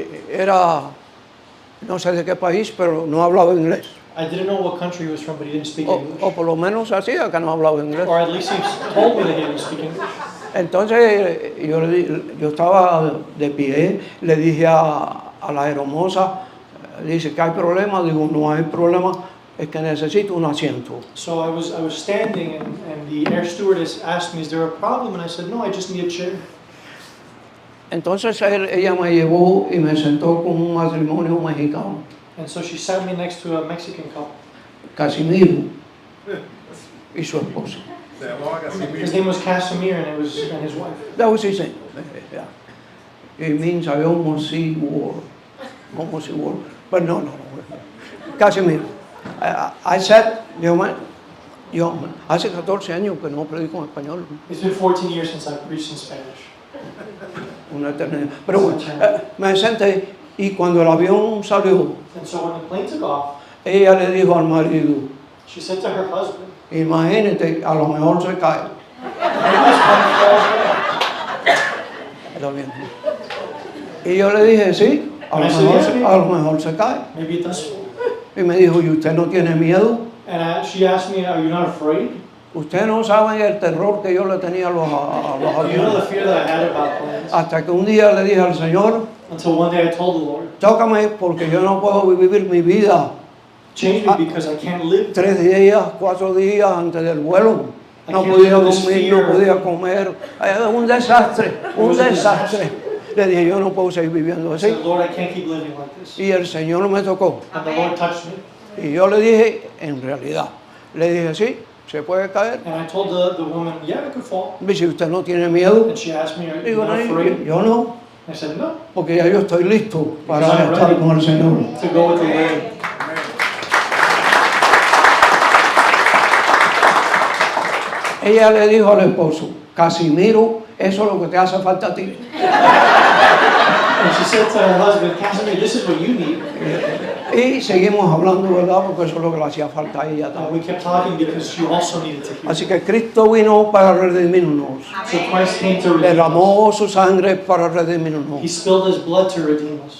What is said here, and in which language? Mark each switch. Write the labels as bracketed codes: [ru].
[es] era, no sé de qué país, pero no hablaba inglés. [en] I didn't know what country he was from, but he didn't speak English. [es] O por lo menos hacía que no hablaba inglés. [en] Or at least he told me that he didn't speak English. [es] Entonces yo estaba de pie, le dije a la aeromoza, dice que hay problema, digo no hay problema, es que necesito un asiento. [en] So I was standing, and the air stewardess asked me, "Is there a problem?" And I said, "No, I just need a chair." [es] Entonces ella me llevó y me sentó con un matrimonio mexicano, [en] And so she sat me next to a Mexican couple. [es] Casimiro y su esposa. Se llamaba [en] His [es] Casimiro. [en] name was Casimir, and his wife. That was his name. Yeah. It means I almost see war. Almost see war. But no. Casimiro. I said, [es] yo hace 14 años que no predico en español. [en] It's been 14 years since I've preached in Spanish. [es] Una eternidad. Pero bueno, me senté y cuando el avión salió, [en] And so when the plane took off, [es] ella le dijo al marido, [en] she said to her husband, [es] imagínate, a lo mejor se cae. [en] "Maybe this plane falls." [es] El avión. Y yo le dije, sí, a lo mejor se cae. [en] Maybe it does fall. [es] Y me dijo, ¿y usted no tiene miedo? [en] And she asked me, "Are you not afraid?" [es] Ustedes no saben el terror que yo le tenía a los [en] You know the [es] aviones. [en] fear that I had about planes. [es] Hasta que un día le dije al Señor, [en] Until one day I told the Lord, [es] tócame porque yo no puedo vivir mi vida [en] "Change me because I can't live. [es] 3 días, 4 días antes del vuelo. No [en] I can't [es] podía [en] live this [es] dormir, no [en] fear." [es] podía comer. Un desastre, un desastre. Le dije, yo no puedo seguir viviendo [en] I [es] así. [en] said, "Lord, I can't keep living like this." [es] Y el Señor me tocó. [en] And the Lord touched me. [es] Y yo le dije, en realidad, le dije, sí, se puede caer. [en] And I told the woman, "Yeah, it could fall." [es] Me dice, ¿usted no tiene miedo? [en] And she asked me, "Are you [es] Digo, [en] not [es] no, [en] afraid?" [es] yo no, [en] I said, "No." [es] porque ya yo estoy listo para [en] Because I'm [es] estar [en] ready [es] con el Señor. [en] to go with the Lord. [es] Ella le dijo al esposo, Casimiro, eso es lo que te hace falta a ti. [en] And she said to her husband, "Casimir, this is what you need." [es] Y seguimos hablando, ¿verdad? Porque eso es lo que le hacía falta a ella [en] And [es] también. [en] we kept talking because she also needed to hear. [es] Así que Cristo vino para redimirnos. [en] So Christ came to redeem us. [es] Derramó su sangre para [en] He [es] redimirnos. [en] spilled his blood to redeem us.